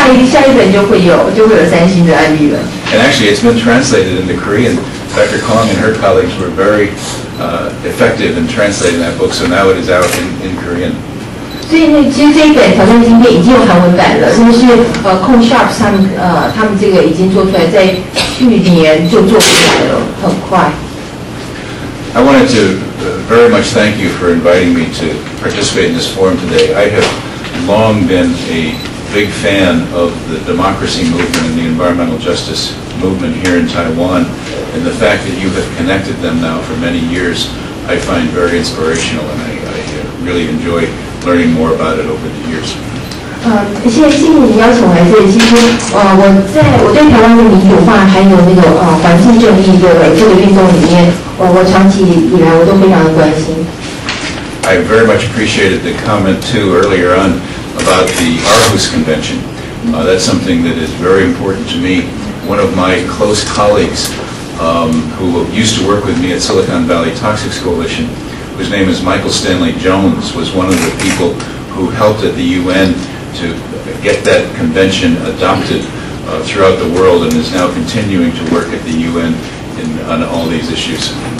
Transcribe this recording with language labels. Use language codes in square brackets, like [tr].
[zh] 下一本就会有三星的案例了。 [en] And actually, it's been translated into Korean. Dr. Kong and her colleagues were very effective in translating that book, so now it is out in Korean. [zh] 所以其实这一本挑战晶片已经有韩文版了，那是Sharp 他们这个已经做出来，在去年就做出来了，很快。 [en] I wanted to very much thank you for inviting me to participate in this forum today. I have long been a big fan of the democracy movement and the environmental justice movement here in Taiwan, and the fact that you have connected them now for many years, I find very inspirational, and I really enjoy learning more about it over the years. [zh] 谢谢你邀请我来这里。其实我对台湾的民主化还有那个环境正义的这个运动里面，我长期以来我都非常的关心。 [en] I very much appreciated the comment too earlier on about the Aarhus Convention. That's something that is very important to me. One of my close colleagues who used to work with me at Silicon Valley Toxics Coalition, whose name is Michael Stanley Jones, was one of the people who helped at the UN to get that convention adopted throughout the world and is now continuing to work at the UN on all these issues.